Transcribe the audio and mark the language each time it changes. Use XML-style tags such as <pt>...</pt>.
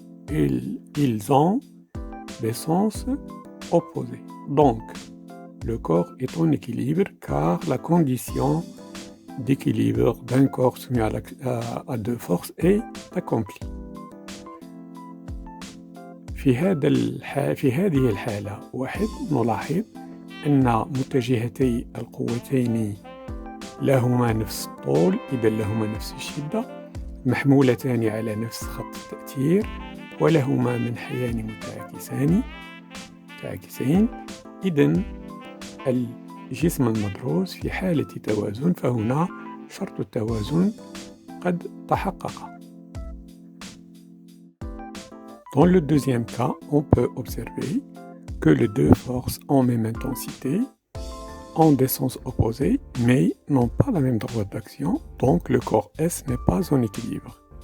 <fr>Ils ont des sens opposés. Donc, le corps est en équilibre car la condition d'équilibre d'un corps soumis à deux forces est accomplie.</fr> <ar>في هذه الحالة نلاحظ أن متجهتي القوتين لهما نفس الطول، إذا لهما نفس الشدة، محمولتان على نفس خط التأثير، ولهما منحيان متعاكسين. إذن الجسم المدروس في حالة توازن، فهنا شرط التوازن قد تحقق.</ar> <fr>Dans le deuxième cas, on peut observer que les deux forces ont même intensité, ont des sens opposés, mais n'ont pas la même droite d'action, donc le corps S n'est pas en équilibre.</fr>